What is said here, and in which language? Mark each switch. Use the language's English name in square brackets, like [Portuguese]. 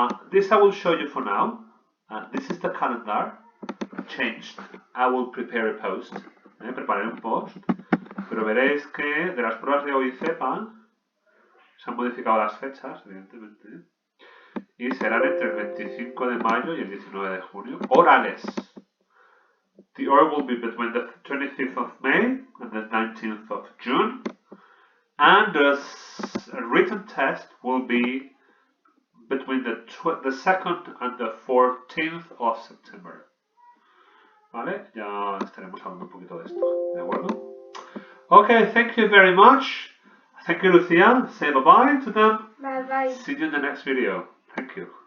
[English] This I will show you for now. This is the calendar changed. I will prepare a post. [Spanish] Prepararé un post. Pero veréis que de las pruebas de EOICEPA se han modificado las fechas, evidentemente. Y serán entre el 25 de mayo y el 19 de junio. Orales. [English] The oral will be between the 25th of May and the 19th of June. And the written test will be between the 2nd and the 14th of September. [Spanish] ¿Vale? Ya estaremos hablando un poquito de esto. ¿De acuerdo? [English] Okay, thank you very much. Thank you, Lucia. Say bye-bye to them. Bye bye. See you in the next video. Thank you.